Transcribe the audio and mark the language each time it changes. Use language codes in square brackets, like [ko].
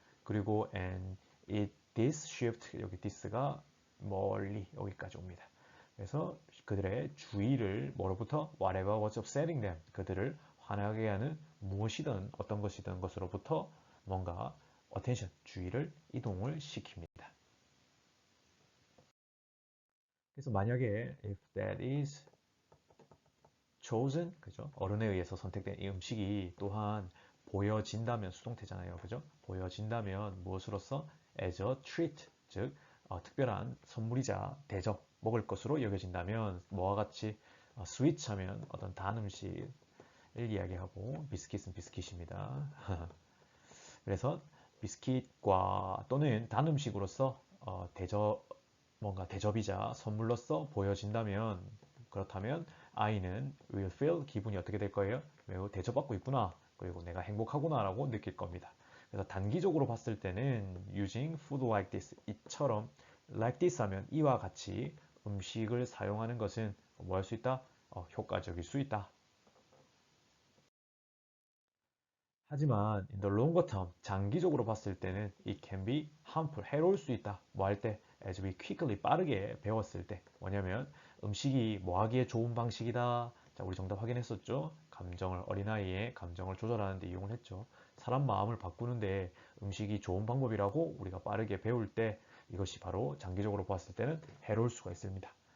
[ko] 그리고 [en] and it this shift [ko] 여기 this가 멀리 여기까지 옵니다. 그래서 그들의 주의를 뭐로부터 [en] whatever was upsetting them [ko] 그들을 화나게 하는 무엇이든 어떤 것이든 것으로부터 뭔가 attention 주의를 이동을 시킵니다. 그래서 만약에 [en] if that is chosen [ko] 그죠? 어른에 의해서 선택된 이 음식이 또한 보여진다면 수동태잖아요. 그죠? 보여진다면 무엇으로서 [en] as a treat [ko] 즉 특별한 선물이자 대접 먹을 것으로 여겨진다면 뭐와 같이 스위치 하면 어떤 단 음식을 이야기하고 비스킷은 비스킷입니다. 그래서 비스킷과 또는 단 음식으로서 뭔가 대접이자 선물로서 보여진다면 그렇다면 아이는 [en] will feel [ko] 기분이 어떻게 될 거예요? 매우 대접받고 있구나. 그리고 내가 행복하구나라고 느낄 겁니다. 그래서 단기적으로 봤을 때는 [en] using food like this [ko] 이처럼 like this 하면 이와 같이 음식을 사용하는 것은 뭐 할 수 있다? 효과적일 수 있다. 하지만 [en] in the longer term, [ko] 장기적으로 봤을 때는 [en] it can be harmful, [ko] 해로울 수 있다. 뭐 할 때? [en] as we quickly, [ko] 빠르게 배웠을 때. 뭐냐면 음식이 뭐 하기에 좋은 방식이다. 자, 우리 정답 확인했었죠? 어린아이의 감정을 조절하는 데 이용을 했죠. 사람 마음을 바꾸는데 음식이 좋은 방법이라고 우리가 빠르게 배울 때 이것이 바로 장기적으로 봤을 때는 해로울 수가 있습니다.